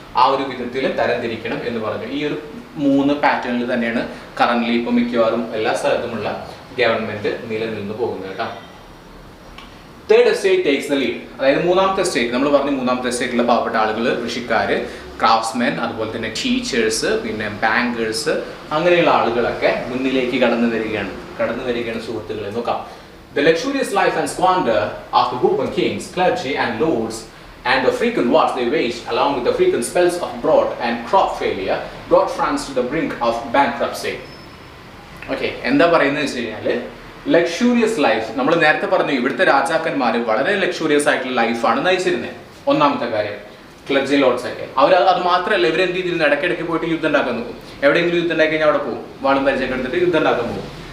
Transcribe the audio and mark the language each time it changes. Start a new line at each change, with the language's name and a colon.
Malayalam: ആ ഒരു വിധത്തിൽ തരംതിരിക്കണം എന്ന് പറഞ്ഞു. ഈ ഒരു 3 പാറ്റേണിൽ തന്നെയാണ് കറന്റ്ലി ഇപ്പൊ മിക്കവാറും എല്ലാ സ്ഥലത്തുമുള്ള ഗവൺമെന്റ് നിലനിന്ന് പോകുന്നത് കേട്ടോ.
English: third estate takes the lead,
Malayalam: അതായത് മൂന്നാമത്തെ എസ്റ്റേറ്റ്. നമ്മൾ പറഞ്ഞു മൂന്നാമത്തെ എസ്റ്റേറ്റിലെ പാവപ്പെട്ട ആളുകൾ, കൃഷിക്കാര്, ക്രാഫ്റ്റ്സ്മെൻ, അതുപോലെ തന്നെ ടീച്ചേഴ്സ്, പിന്നെ ബാങ്കേഴ്സ്, അങ്ങനെയുള്ള ആളുകളൊക്കെ മുന്നിലേക്ക് കടന്നു വരികയാണ് സുഹൃത്തുക്കളെ. നോക്കാം.
English: The luxurious life and squander of the Bourbon kings, clergy and lords, and the frequent wars they waged, along with the frequent spells of drought and crop failure, brought France to the brink of bankruptcy.
Malayalam: Okay, എന്താ പറയുന്നത് വെച്ച് കഴിഞ്ഞാൽ, luxurious life, നമ്മൾ നേരത്തെ പറഞ്ഞു ഇവിടുത്തെ രാജാക്കന്മാർ വളരെ ലക്ഷൂറിയസ് ആയിട്ടുള്ള ലൈഫാണ് നയിച്ചിരുന്നത്. ഒന്നാമത്തെ കാര്യം, ക്ലർജി ലോഡ്സ് ഒക്കെ അവർ അത് മാത്രമല്ല, ഇവരെന്ത് ചെയ്തിരുന്നു? ഇടയ്ക്കിടയ്ക്ക് പോയിട്ട് യുദ്ധം ഉണ്ടാക്കാൻ നോക്കും. എവിടെയെങ്കിലും യുദ്ധം ഉണ്ടാക്കി കഴിഞ്ഞാൽ അവിടെ പോകും, വാളും പരിചയമൊക്കെ എടുത്തിട്ട് യുദ്ധം ഉണ്ടാക്കാൻ പോകും.